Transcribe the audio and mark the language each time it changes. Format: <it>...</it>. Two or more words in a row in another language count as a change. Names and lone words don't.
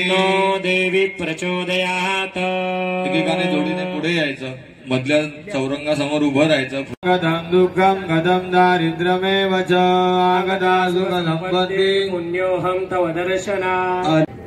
<sa>देवी प्रचोदयात्।</sa> <mr>एकेकाने जोडीने पुढे यायचं, मधल्या चौरंगासमोर उभं राहायचं।</mr> <sa>कथं दुःखं कथं दारिद्र्यमेव च आगता सुख संपत्ति पुण्योऽहं तव दर्शनात्।</sa>